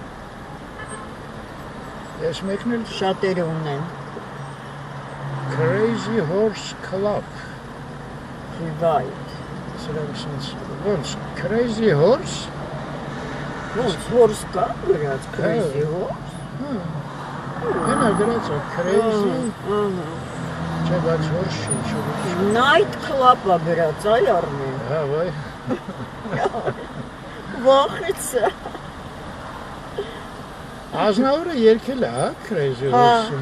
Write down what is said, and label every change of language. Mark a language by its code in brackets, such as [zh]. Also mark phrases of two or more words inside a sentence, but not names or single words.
[hy] Ես մեկն էլ շատերը ունեն։ Crazy Horse Club։ Revive։ Սրանք սենց, ոնց, Crazy Horse։ Ոնց horse կա գրած crazy horse։ Հենա գրած է, Crazy, չէ, բայց horse չի, չէ։ [en] Night club- [hy] ը գրած, այ Արմեն։ Հա, վայ։ Վախեցա։ Ազնավուրը երկել է, հա, Crazy Horse-ում։